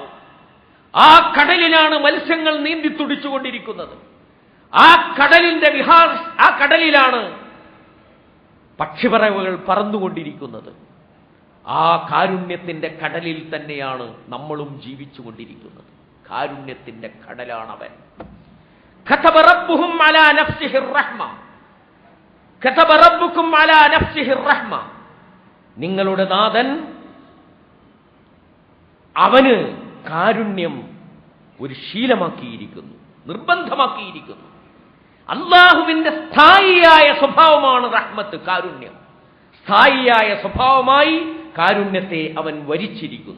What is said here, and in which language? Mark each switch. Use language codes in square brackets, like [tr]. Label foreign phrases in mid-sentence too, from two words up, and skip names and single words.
[ml] ആ കടലിലാണ് മത്സ്യങ്ങൾ നീന്തി തുടിച്ചുകൊണ്ടിരിക്കുന്നത്. ആ കടലിന്റെ ആ കടലിലാണ് പക്ഷിപ്പറവകൾ പറന്നുകൊണ്ടിരിക്കുന്നത്. ആ കാരുണ്യത്തിന്റെ കടലിൽ തന്നെയാണ് നമ്മളും ജീവിച്ചുകൊണ്ടിരിക്കുന്നത്. കാരുണ്യത്തിന്റെ കടലാണവൻ. [ar] كتب ربهم على نفسه الرحمة كتب ربكم على نفسه الرحمة, [ml] നിങ്ങളുടെ നാഥൻ അവന് കാരുണ്യം ഒരു ശീലമാക്കിയിരിക്കുന്നു, നിർബന്ധമാക്കിയിരിക്കുന്നു. അല്ലാഹുവിന്റെ സ്ഥായിയായ സ്വഭാവമാണ് റഹ്മത്ത്, കാരുണ്യം. സ്ഥായിയായ സ്വഭാവമായി കാരുണ്യത്തെ അവൻ വരിച്ചിരിക്കുന്നു.